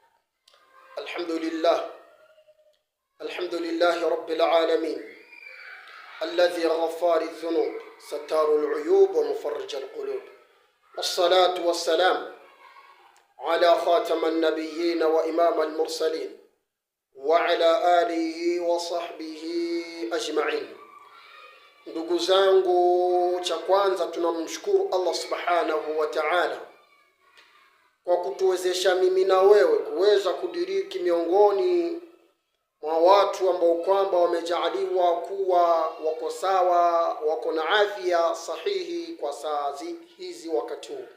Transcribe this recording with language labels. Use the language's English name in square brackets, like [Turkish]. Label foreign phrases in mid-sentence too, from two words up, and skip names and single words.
[Arabic] الحمد لله رب العالمين الذي غفار الذنوب ستار العيوب ومفرج القلوب، والصلاة والسلام على خاتم النبيين وإمام المرسلين وعلى آله وصحبه أجمعين. [Swahili] Ndugu zangu, cha kwanza tunamshukuru Allah [Arabic] سبحانه وتعالى [Swahili] kwa kutuwezesha mimi na wewe kuweza kudiriki miongoni mwa watu ambao kwamba wamejaaliwa kuwa wako sawa, wako na afya sahihi kwa saa hizi wakati huu.